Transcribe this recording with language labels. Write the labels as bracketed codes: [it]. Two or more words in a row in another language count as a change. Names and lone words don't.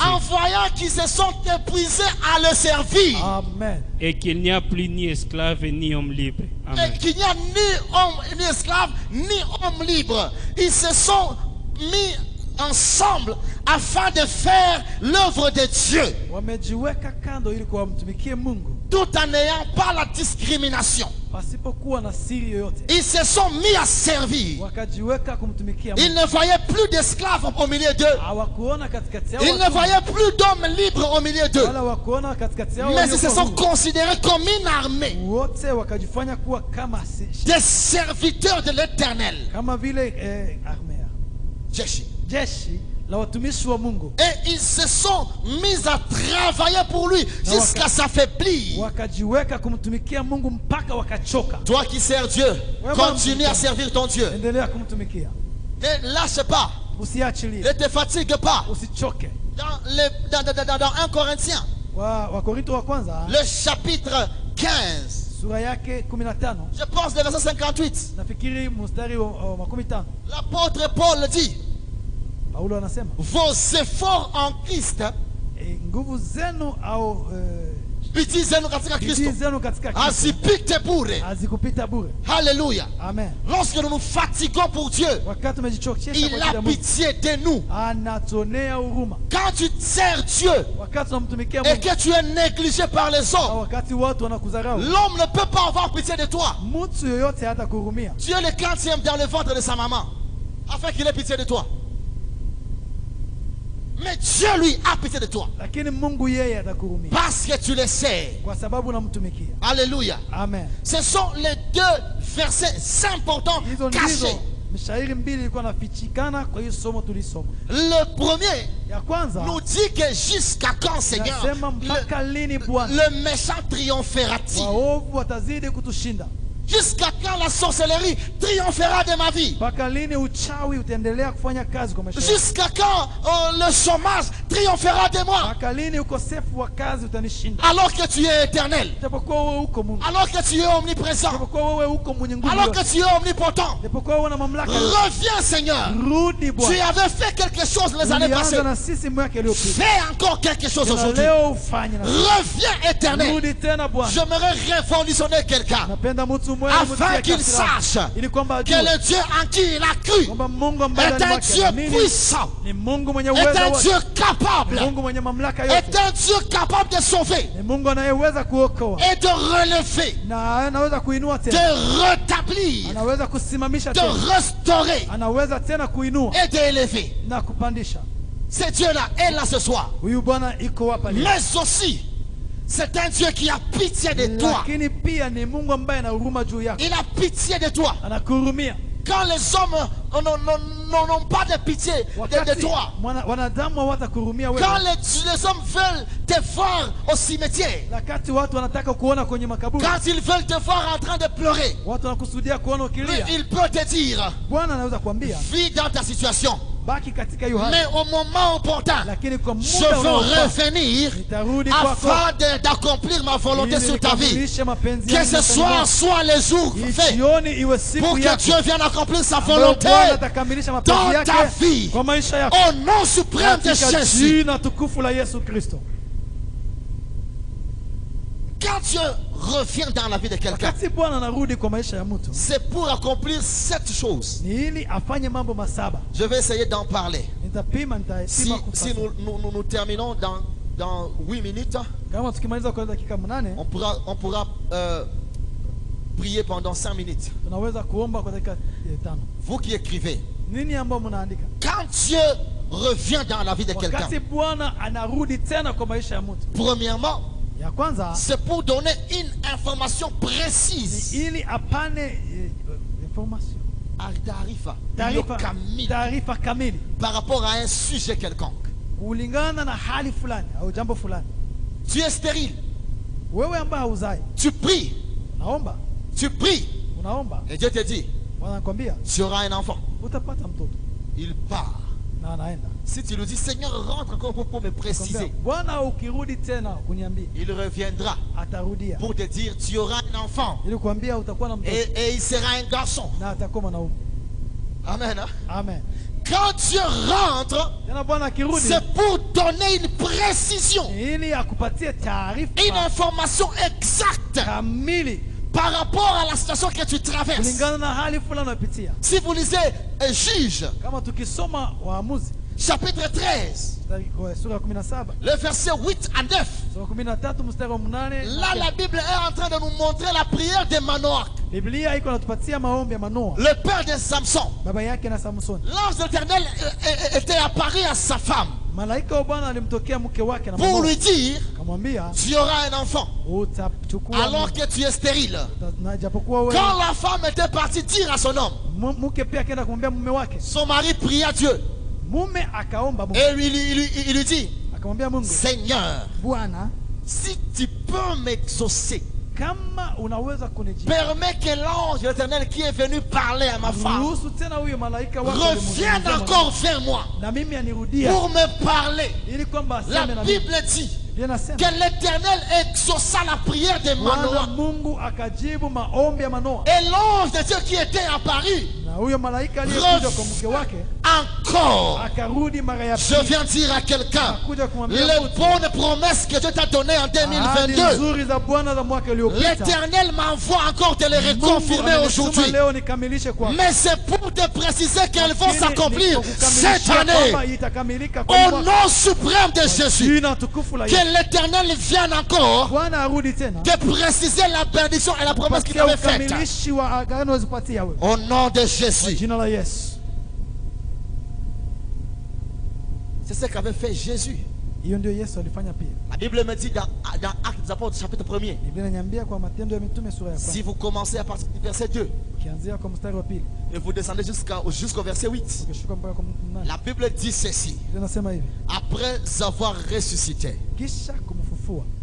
[fr] en voyant qu'ils se sont épuisés à le servir, Amen. et qu'il n'y a plus ni esclave ni homme libre. Amen. et qu'il n'y a ni homme, ni esclave, ni homme libre. Ils se sont mis ensemble afin de faire l'œuvre de Dieu, [sw] Wamejiweka kando ili kuwamtumikie Mungu [fr] tout en n'ayant pas la discrimination. [sw] pasipokuwa na siri yoyote. [fr] Ils se sont mis à servir. [sw] Wakajiweka kumtumikia [fr] Ils [sw] Mungu. [fr] ne voyaient plus d'esclaves au milieu d'eux. [sw] Hawakuona katikati yao [fr] Ils ne [sw] watumwa, [fr] voyaient plus d'hommes libres au milieu d'eux. [sw] wala wakuona katikati yao [fr] Mais ils se [sw] waliokuwa [fr] sont [sw] huru. [fr] considérés comme une armée [sw] Wote wakajifanya kuwa kama [fr] des serviteurs de l'Éternel. [sw] kama vile armea, Jeshi. jeshi la watumishi wa Mungu. [fr] Et ils se sont mis à travailler pour lui jusqu'à s'affaiblir. [sw] Wakajiweka kumtumikia Mungu mpaka wakachoka. [fr] Toi qui sers Dieu, continue à servir ton Dieu. [sw] Endelea kumtumikia, [fr] Ne lâche pas. [sw] usiachilie, [fr] Ne te fatigue pas. [sw] usichoke. [fr] Dans 1 Corinthiens, [sw] Wakorintho wa kwanza [fr] le chapitre 15, [sw] sura yake 15. [fr] Je pense le verset 58. [sw] Nafikiri mstari wa 15. [fr] L'apôtre Paul dit, [sw] Paulo anasema [fr] vos efforts en Christ, [sw] nguvu zenu au bidii zenu katika bidii Kristo zenu katika Kristo hazipite bure. hazikupita bure. [fr] Alléluia. Amen. Lorsque nous nous fatiguons pour Dieu, [sw] Wakati tumejichokesha [fr] il [sw] kwa ajili [fr] a [sw] ya Mungu, [fr] pitié de nous. [sw] anatonea huruma. [fr] Quand tu sers Dieu [sw] Wakati tunamtumikia [fr] et [sw] Mungu [fr] que tu es négligé par les [sw] na [fr] hommes, [sw] wakati watu wanakudharau, [fr] l'homme ne peut pas avoir pitié de toi. [sw] mtu yoyote hata kuhurumia. [fr] Tu es le 40e dans le ventre de sa maman, afin qu'il ait pitié de toi. Mais Dieu, lui, a pitié de toi. [sw] Lakini Mungu yeye atakuhurumia [fr] Parce que tu le sais. [sw] kwa sababu unamtumikia. [fr] Alléluia. Amen. Ce sont les deux versets importants [sw] Hizo [fr] cachés. [sw] ndizo mishairi mbili ilikuwa nafichikana kwa hiyo somo tulisoma. [fr] Le premier [sw] Ya kwanza [fr] nous dit que jusqu'à quand, Seigneur, [sw] nasema mpaka lini Bwana [fr] le méchant triomphera-t-il? [sw] waovu watazidi kutushinda? [fr] Jusqu'à quand la sorcellerie triomphera de ma vie? [sw] Mpaka lini uchawi utaendelea kufanya kazi kwa maisha yangu? [fr] Jusqu'à quand le chômage triomphera de moi? [sw] Mpaka lini ukosefu wa kazi utanishinda? [fr] Alors que tu es éternel, [sw] Japokuwa wewe uko Mungu, [fr] alors que tu es omniprésent, [sw] japokuwa wewe uko mwenye nguvu [fr] alors que [sw] yote, [fr] tu es omnipotent, [sw] japokuwa wewe una mamlaka yote, [fr] reviens, Seigneur. [sw] rudi [fr] Tu [sw] Bwana. [fr] avais fait quelque chose les années passées. [sw] Ulianza na sisi mwaka iliyopita, [fr] Fais encore quelque chose [sw] na [fr] aujourd'hui. [sw] leo ufanye na sisi. [fr] Reviens, éternel. [sw] Rudi tena Bwana. [fr] J'aimerais révolutionner quelqu'un [sw] Napenda mtu mmoja [fr] afin qu'il sache [sw] ili kwamba [fr] que [sw] ajue [fr] le Dieu en qui il a cru [sw] kwamba Mungu ambaye [fr] est [sw] ndani [fr] un [sw] mwake [fr] Dieu [sw] anaamini [fr] puissant, [sw] ni Mungu mwenye [fr] est [sw] uwezo [fr] un [sw] wote, [fr] Dieu capable, [sw] Mungu mwenye mamlaka [fr] est [sw] yote, [fr] un Dieu capable de sauver [sw] ni Mungu anayeweza kuokoa [fr] et de relever, [sw] na anaweza kuinua [fr] de [sw] tena, [fr] rétablir, [sw] anaweza kusimamisha [fr] de [sw] tena, [fr] restaurer [sw] anaweza tena kuinua [fr] et d'élever. [sw] na kupandisha. [fr] Ce Dieu-là est là ce soir. [sw] Huyu Bwana iko hapa leo, [fr] Mais aussi, c'est un Dieu qui a pitié de toi. [sw] lakini pia ni Mungu ambaye ana huruma juu yako, [fr] Il a pitié de toi. [sw] anakuhurumia. [fr] Quand les hommes n'ont pas de pitié de [sw] Wakati [fr] toi, [sw] wanadamu hawatakuhurumia wewe, [fr] quand les hommes veulent te voir au cimetière, [sw] wakati watu wanataka kuona kwenye makaburi, [fr] quand ils veulent te voir en train de pleurer, [sw] watu wanakusudia kuona [fr] lui, [sw] ukilia, [fr] il peut te dire, [sw] Bwana anaweza kuambia [fr] vis dans ta situation, [sw] baki katika hiyo hali, [fr] mais au moment opportun, [sw] lakini kwa [fr] je [sw] muda [fr] veux [sw] unaofaa [fr] revenir [sw] nitarudi kwako [fr] afin d'accomplir ma volonté [sw] ili [fr] sur ta vie. [sw] nikamilishe mapenzi [fr] Que [sw] yangu [fr] ce soir soit le jour [sw] hii [fr] fait [sw] jioni iwe siku [fr] pour que [sw] yako [fr] Dieu vienne accomplir sa [sw] ambayo [fr] volonté [sw] Bwana atakamilisha mapenzi [fr] dans ta [sw] yake [fr] vie. [sw] kwa maisha yako [fr] Au nom suprême de [sw] katika [fr] Jésus. [sw] jina tukufu la Yesu Kristo. [fr] Quand Dieu revient dans la vie de quelqu'un, [sw] Wakati Bwana anarudi kwa maisha ya mtu [fr] c'est pour accomplir 7 choses. [sw] ni ili afanye mambo masaba. [fr] Je vais essayer d'en parler. [sw] Nitapima [fr] Si [sw] kufanya. [fr] nous terminons dans 8 minutes, [sw] Kama tukimaliza kwa dakika 8 [fr] on pourra prier pendant 5 minutes. [sw] tunaweza kuomba kwa dakika 5. [fr] Vous qui écrivez, [sw] Nini ambao mnaandika? [fr] quand Dieu revient dans la vie de quelqu'un, [sw] Wakati Bwana anarudi tena kwa maisha ya mtu, [fr] premièrement, [sw] ya kwanza [fr] c'est pour donner une information précise. [sw] ni ili apane information, taarifa kamili [fr] par rapport à un sujet quelconque. [sw] kulingana na hali fulani au jambo fulani. [fr] Tu es stérile, [sw] Wewe ambaye hauzai, [fr] tu pries, [sw] unaomba, [fr] et Dieu te dit, [sw] Bwana anakuambia [fr] tu auras un enfant. [sw] utapata mtoto, [fr] Il part. [sw] na anaenda. [fr] Si tu lui dis, Seigneur, rentre encore pour me préciser, [sw] Bwana ukirudi tena kuniambia, [fr] il reviendra [sw] atarudia [fr] pour te dire, tu auras un enfant. [sw] ili kuambia utakuwa na mtoto [fr] Et il sera un garçon. [sw] na atakuwa mwanaume. [fr] Amen. Hein? Amen. Quand Dieu rentre, [sw] Tena Bwana akirudi [fr] c'est pour donner une précision, [sw] ni ili akupatie [fr] une [sw] taarifa [fr] information exacte [sw] kamili [fr] par rapport à la situation que tu traverses. [sw] kulingana na hali fulani unapitia. [fr] Si vous lisez Juge, [sw] Kama tukisoma Waamuzi [fr] chapitre 13, [sw] sura ya 17 [fr] le verset 8 à 9, [sw] sura 13 mstari wa 8, [fr] là la Bible est en train de nous montrer la prière de Manoach, [sw] Biblia iko natupatia maombi ya Manoa, [fr] le père de Samson. [sw] baba yake na Samsoni. [fr] L'ange de l'Éternel était apparu à sa femme [sw] Malaika wa Bwana alimtokea mke wake na [fr] pour [sw] Manoa, [fr] lui dire, [sw] akamwambia [fr] tu auras un enfant [sw] utachukua [fr] alors que tu es stérile. [sw] na japokuwa wewe. [fr] Quand la femme était partie dire à son homme, [sw] Mke pia akaenda kumwambia mume wake, [fr] son mari pria Dieu [sw] mume akaomba Mungu, [fr] et il lui dit, [sw] akamwambia Mungu, [fr] Seigneur, [sw] Bwana, [fr] si tu peux m'exaucer, [sw] kama unaweza kunijibu, [fr] permets que l'ange de l'Éternel qui est venu parler à ma femme [sw] ruhusu tena huyo malaika wako [fr] revienne encore vers moi [sw] na mimi anirudia [fr] pour me parler. [sw] ili kwamba [fr] La [sw] aseme na mimi. [fr] Bible dit, [sw] Biblia inasema [fr] que l'Éternel exauça la prière de [sw] Bwana [fr] Manoah. [sw] Mungu akajibu maombi ya Manoa, [fr] Et l'ange de Dieu qui était apparu, [sw] na huyo malaika aliyekuja kwa mke wake [fr] encore, [sw] akarudi mara ya [fr] je [sw] pili. [fr] viens dire à quelqu'un, [sw] Akuja kumwambia [fr] les [sw] mtu, [fr] bonnes promesses que Dieu t'a données en [sw] ahadi [fr] 2022, [sw] nzuri za Bwana za mwaka uliopita, [fr] l'Éternel m'envoie encore de les [sw] Mungu [fr] reconfirmer [sw] amenituma [fr] aujourd'hui. [sw] leo nikamilishe kwako. [fr] Mais c'est pour te préciser qu'elles vont [sw] Lakini [fr] s'accomplir [sw] nikukamilishia [fr] cette année. [sw] kwamba itakamilika kwa [fr] Au [sw] mwaka. [fr] nom suprême de Jésus. [sw] Jina tukufu la [fr] Que [sw] Yesu. [fr] l'Éternel vienne encore [sw] Bwana arudi tena [fr] de préciser la bénédiction et la promesse qu'il [sw] kupatia [fr] avait faite. [sw] ukamilishi wa agano alizopatia wewe. [fr] Au nom de [sw] Kwa [fr] Jésus. [sw] jina la Yesu. [fr] C'est ce qu'avait fait Jésus. [sw] Hiyo ndio Yesu alifanya pia. [fr] La Bible me dit dans Actes des Apôtres, chapitre 1er, [sw] Biblia inaniambia kwa Matendo ya Mitume sura ya [fr] si [sw] 1, [fr] vous commencez à partir du verset 2 [sw] ukianzia kwa mstari wa 2 [fr] et vous descendez jusqu'au verset 8, [sw] ukishuka mpaka kwa 8. [fr] la Bible dit ceci. [sw] Biblia inasema hivi: [fr] Après avoir ressuscité, [sw] kisha kumfufua,